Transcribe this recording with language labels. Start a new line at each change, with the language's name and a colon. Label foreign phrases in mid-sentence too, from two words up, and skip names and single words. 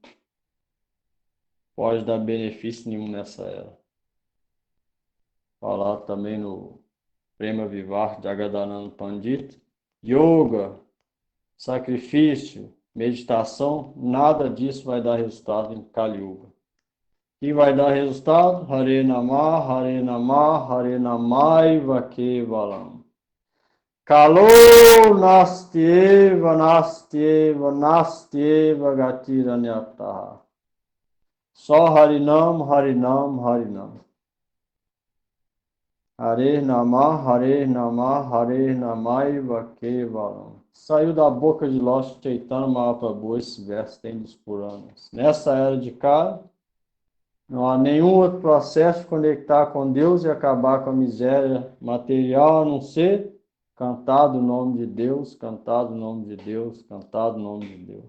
Portuguese: Pode dar benefício nenhum nessa era. Falar também no Prema Vivar de Jagadananda Pandita. Yoga, sacrifício, meditação, nada disso vai dar resultado em Kali Yuga. E vai dar resultado?
Sanskrit: Hare Namah, Hare Namah, Hare Namaiva Kevalam. Kalo nastyeva, nastyeva, nastyeva gatiranyata.
Portuguese: Só Harinam, Harinam, Harinam.
Sanskrit: Hare Namah, Hare Namah, Hare Namaiva Kevalam.
Portuguese: Saiu da boca de Lord Chaitanya Mahaprabhu esse verso, tem dos Puranas. Nessa era de Kali, não há nenhum outro processo de conectar com Deus e acabar com a miséria material, a não ser cantar o nome de Deus, cantar o nome de Deus, cantar o nome de Deus.